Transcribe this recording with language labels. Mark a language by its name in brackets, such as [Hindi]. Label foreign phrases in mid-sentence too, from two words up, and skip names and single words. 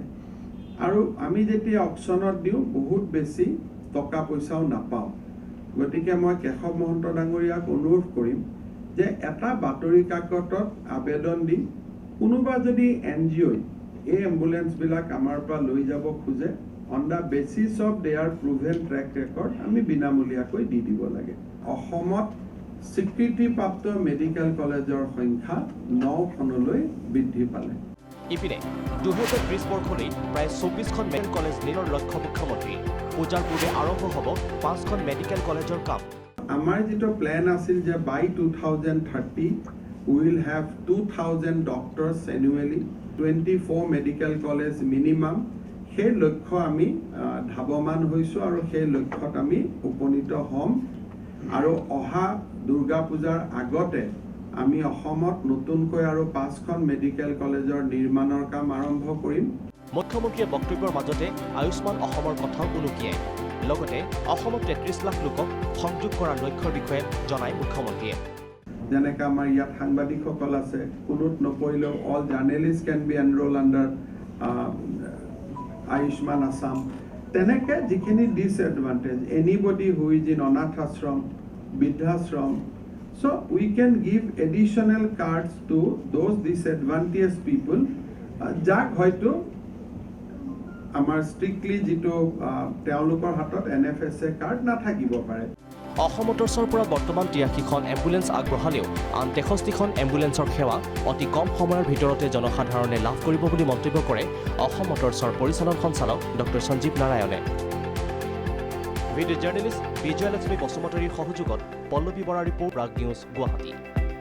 [Assamese] আৰু আমি যেতিয়া অকশ্যনত দিওঁ বহুত বেছি টকা পইচাও নাপাওঁ গতিকে মই কেশৱ মহন্ত ডাঙৰীয়াক অনুৰোধ কৰিম যে এটা বাতৰি কাকতত আবেদন দি কোনোবা যদি NGO এই এম্বুলেন্সবিলাক আমাৰ পৰা লৈ যাব খোজে [English] on the basis of their proven track record [Assamese] আমি বিনামূলীয়াকৈ দি দিব লাগে অসমত স্বীকৃতিপ্ৰাপ্ত মেডিকেল কলেজৰ সংখ্যা 9খনলৈ বৃদ্ধি পালে ইপিনে 2030 বৰ্ষলৈ প্ৰায় 24খন মেডিকেল কলেজ নিৰ্মাণৰ লক্ষ্য মুখ্যমন্ত্ৰী পূজাৰ পূৰ্বে আৰম্ভ হ'ব 5খন মেডিকেল কলেজৰ কাম আমাৰ যেটো প্ল্যান আছিল যে [English] by 2030 we will have 2000 doctors annually 24 medical college minimum [Assamese] সেই লক্ষ্য আমি ধাৱমান হৈছো আৰু সেই লক্ষ্যত আমি উপনীত হ'ম আৰু অহা দুৰ্গা পূজাৰ আগতে আমি অসমত নতুনকৈ আৰু 5খন মেডিকেল কলেজৰ নিৰ্মাণৰ কাম আৰম্ভ কৰিম মুখ্যমন্ত্ৰীয়ে বক্তব্যৰ মাজতে আয়ুষ্মান অসমৰ কথাও উনুকিয়াই লগতে অসমত 33 লাখ লোকক সংযোগ কৰাৰ লক্ষ্যৰ বিষয়ে জনাই মুখ্যমন্ত্ৰীয়ে যেনেকৈ আমাৰ ইয়াত সাংবাদিকসকল আছে কোনোত নপৰিলেও [English] all journalist can be enroll under [Assamese] Ayushman Assam তেনেকে যিখিনি [English] disadvantage anybody who is in anath ashram bidhashram so we can give additional cards to those disadvantaged people [Assamese] যাক হয়তো আমাৰ strictly যিটো তেওঁলোকৰ হাতত NFSA card ন থাকিব পাৰে অসম মটৰ্ছৰ পৰা বৰ্তমান 83খন এম্বুলেন্স আগবঢ়ালেও আন 63খন এম্বুলেন্সৰ সেৱা অতি কম সময়ৰ ভিতৰতে জনসাধাৰণে লাভ কৰিব বুলি মন্তব্য কৰে অসম মটৰ্ছৰ পৰিচালন সঞ্চালক ডক্টৰ সঞ্জীৱ নাৰায়ণে ভিডিঅ' জাৰ্নেলিষ্ট বিজয়লক্ষ্মী বসুমতাৰীৰ সহযোগত পল্লৱী বৰা ৰিপৰ্ট প্ৰাগ নিউজ গুৱাহাটী